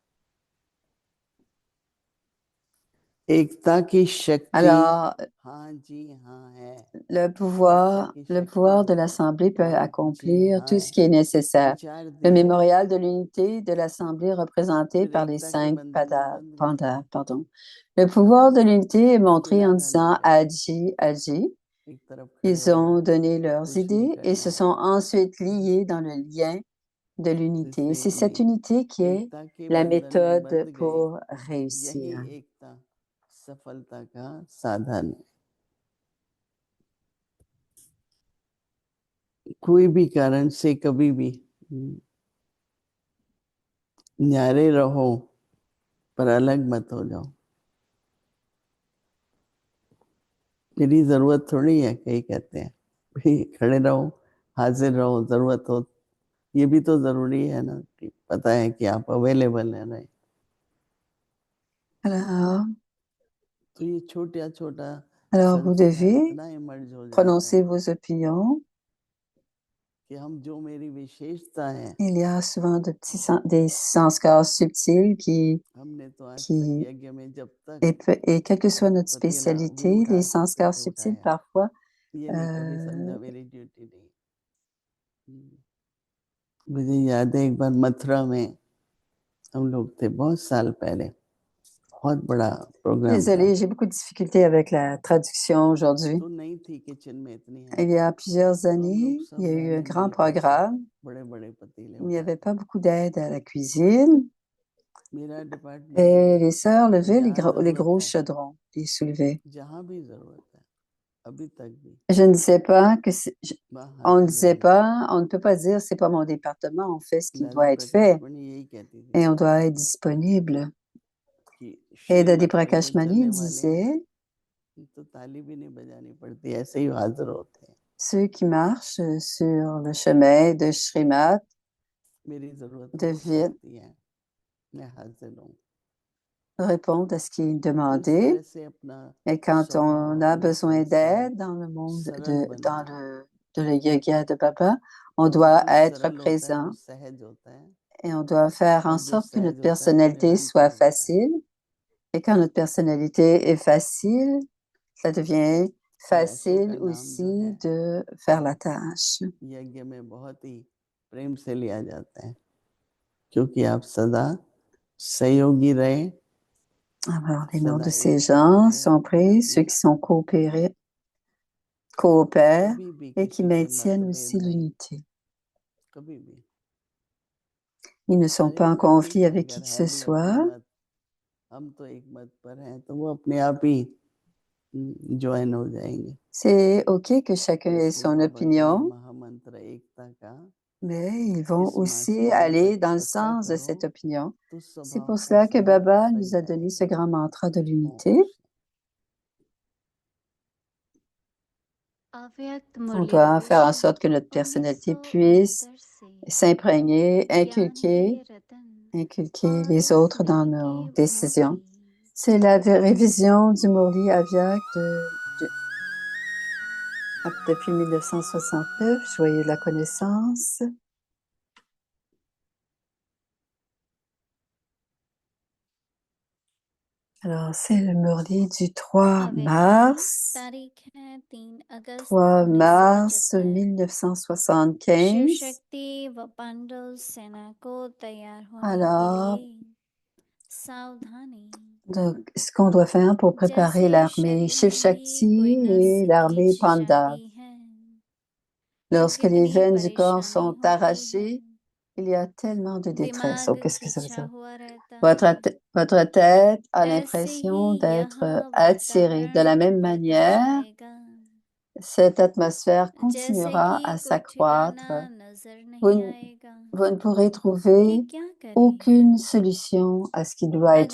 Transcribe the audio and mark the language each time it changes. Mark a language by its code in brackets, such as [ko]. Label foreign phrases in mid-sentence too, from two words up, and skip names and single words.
[hi] एकता की शक्ति [fr] Alors, [hi] हाँ जी हाँ है। [fr] le [hi] एकता की [fr] pouvoir de [hi] शक्ति [fr] l'Assemblée peut [hi] हाँ जी [fr] accomplir [hi] हाँ [fr] tout [hi] है। [fr] ce qui est nécessaire. [hi] विचार [fr] Le [hi] दिया [fr] mémorial de l'unité de l'Assemblée représenté [hi] फिर [fr] par les [hi] एकता के [fr] 5 [hi] बंधन में बंध गए। [fr] pandas, pardon. Le pouvoir de l'unité est montré en [hi] किनारा [fr] disant [hi] नहीं करते, [fr] Agi, Agi. [hi] एक तरफ खड़े [fr] Ils [hi] हो [fr] ont [hi] जाओ, [fr] donné leurs [hi] कुछ नहीं [fr] idées et [hi] करना [fr] se [hi] है। [fr] sont ensuite liés dans le lien de l'unité. [hi] इससे [fr] C'est cette [hi] ये [fr] unité qui est [hi] एकता के [fr] la [hi] बंधन में [fr] méthode [hi] बंध गए, [fr] pour [hi] यही [fr] réussir. [hi] एकता सफलता का साधन है। कोई भी कारण से कभी भी न्यारे रहो पर अलग मत हो जाओ। मेरी जरूरत थोड़ी है, कई कहते हैं भाई खड़े रहो, हाजिर रहो, जरूरत हो ये भी तो जरूरी है ना, कि पता है कि आप अवेलेबल है ना। [fr] Alors, [hi] तो ये छोटा छोटा [fr] alors vous [hi] सिलसिला [fr] devez [hi] इतना इमर्ज हो जाता [fr] prononcer [hi] है [fr] vos opinions. [hi] कि हम जो मेरी विशेषता है, [fr] Il y a souvent des sanskars subtils [hi] हमने तो आज तक [fr] qui [hi] यज्ञ में जब तक [fr] et quelle que soit notre [hi] पतीला [fr] spécialité, [hi] भी उठा [fr] les [hi] सकते [fr] sanskars [hi] थे [fr] subtils, [hi] उठाया, [fr] parfois, [hi] ये नहीं कभी समझा [fr] euh, [hi] मेरी ड्यूटी नहीं। मुझे याद है एक बार मथुरा में हम लोग थे बहुत साल पहले, बहुत बड़ा प्रोग्राम था। [fr] désolée, j'ai beaucoup de difficultés avec la traduction aujourd'hui. [hi] तो नहीं थी किचन में इतनी है, [fr] Il y a plusieurs [hi] तो हम लोग [fr] années, [hi] सब [fr] il y a eu un [hi] बहनें [fr] grand [hi] मिलकर सब [fr] programme. [hi] बड़े बड़े पतीले [fr] Il n'y avait [hi] उठाते। [fr] pas beaucoup d'aide à la cuisine. [hi] मेरा डिपार्टमेंट [fr] Et les sœurs [hi] तो [fr] levaient [hi] जहाँ [fr] les [hi] जरूरत [fr] gros [hi] है, [fr] chaudrons, les soulevaient. [hi] जहाँ भी जरूरत है, अभी तक भी [fr] Je ne disais pas que [hi] वहाँ [fr] on ne [hi] हाजिर [fr] disait [hi] रहना। [fr] pas, on ne peut pas dire c'est pas mon département, on fait ce qui [hi] दादी [fr] doit être [hi] प्रकाश [fr] fait [hi] मणि यही कहती थी [fr] et on doit être disponible. [hi] कि [fr] Et [hi] शिव [fr] Dadi [hi] मत पे जो [fr] Prakashmani [hi] चलने वाले हैं [fr] disait, [hi] तो ताली भी नहीं बजानी पड़ती, ऐसे ही हाजिर होते हैं। [fr] ceux qui marchent sur le chemin de Srimad [hi] मेरी जरूरत हो [fr] deviennent [hi] सकती है, मैं हाजिर हूँ। [fr] répondre à ce qui est [hi] तो इस [fr] demandé. [hi] तरह से अपना [fr] Et quand on [hi] स्वभाव [fr] a [hi] अपना [fr] besoin [hi] संस्कार [fr] d'aide dans le monde [hi] सरल बनाए। [fr] de le yoga de Baba, on [hi] और [fr] doit [hi] जो [fr] être [hi] सरल होता है वो [fr] présent [hi] सहज होता है, [fr] et on doit faire en [hi] और जो [fr] sorte que [hi] सहज [fr] notre [hi] होता है वो [fr] personnalité [hi] निरंतर [fr] soit [hi] होता है। [fr] facile. Et quand notre personnalité est facile, ça devient [hi] तो ऐसो का [fr] facile [hi] नाम जो है [fr] aussi de faire la tâche. [hi] यज्ञ में बहुत ही प्रेम से लिया जाता है, क्योंकि आप सदा सहयोगी रहे, [fr] Alors, les noms [hi] सदा [fr] de ces [hi] एकजुट [fr] gens [hi] रहे [fr] sont [hi] अपने [fr] pris, [hi] आप [fr] ceux [hi] में, [fr] qui sont coopèrent [hi] कभी भी [fr] et qui [hi] किसी से [fr] maintiennent [hi] मतभेद [fr] aussi [hi] नहीं, [fr] l'unité. [hi] कभी भी। [fr] Ils ne sont [hi] अरे [fr] pas en [hi] बोले [fr] conflit [hi] ठीक है, [fr] avec qui [hi] अगर [fr] que [hi] है [fr] ce [hi] भी अपनी [fr] soit. [hi] मत, हम तो एक मत पर हैं, तो वो अपने आप ही ज्वाइन हो जाएंगे। [fr] C'est OK que chacun ait [hi] इसलिए [fr] son [hi] बाबा का ये [fr] opinion, [hi] महामंत्र एकता का, [fr] mais ils vont [hi] इस [fr] aussi [hi] मास्टर ने [fr] aller dans le [hi] पक्का [fr] sens de [hi] करो [fr] cette opinion. [hi] तो [fr] C'est [hi] स्वभाव [fr] pour [hi] का [fr] cela que [hi] संगत [fr] Baba [hi] बन [fr] nous a donné ce [hi] जाएगा। [fr] grand mantra de [hi] ओम [fr] l'unité. [hi] अव्यक्त [fr] On [hi] मुरली [fr] doit faire en [hi] भविष्य [fr] sorte que notre personnalité puisse [hi] 1969 से [fr] s'imprégner, [hi] ज्ञान के रतन [fr] inculquer [hi] और [fr] les autres dans [hi] स्मृति [fr] nos [hi] के [fr] décisions. [hi] मुरली [fr] C'est la révision du Murli Avyak depuis 1969. Joyeux de la connaissance. Alors, c'est le Murli du 3 [hi] अव्यक्त की [fr] mars. [hi] तारीख है 3 अगस्त [fr] 3 mars [hi] 1975 शिव [fr] 1975. [hi] शक्ति व पांडव सेना को तैयार होने के [fr] Alors, [hi] लिए सावधानी [fr] donc, ce qu'on doit faire pour préparer [hi] जैसे [fr] l'armée [hi] शरीर [fr] Shiv [hi] में भी कोई [fr] Shakti [hi] नस [fr] et l'armée [hi] खींच [fr] Panda. [hi] जाती है [fr] Lorsque les [hi] कितनी [fr] veines du corps [hi] परेशानी [fr] sont [hi] होती है [fr] arrachées, il y a tellement de détresse. Oh, [hi] दिमाग [fr] qu'est-ce que ça veut [hi] खिंचा [fr] dire? [hi] हुआ रहता [fr] Votre, [hi] है [fr] votre tête a [hi] ऐसे ही [fr] l'impression d'être [hi] यह [fr] attirée. De la [hi] वातावरण [fr] même [hi] बढ़ता [fr] manière, [hi] जाएगा [fr] cette atmosphère [hi] जैसे [fr] continuera [hi] कि [fr] à [hi] कुछ ठिकाना [fr] s'accroître. [hi] नजर [fr] Vous, [hi] नहीं आएगा [fr] vous ne pourrez [hi] कि [fr] trouver [hi] क्या करें [fr] aucune solution à ce qui doit être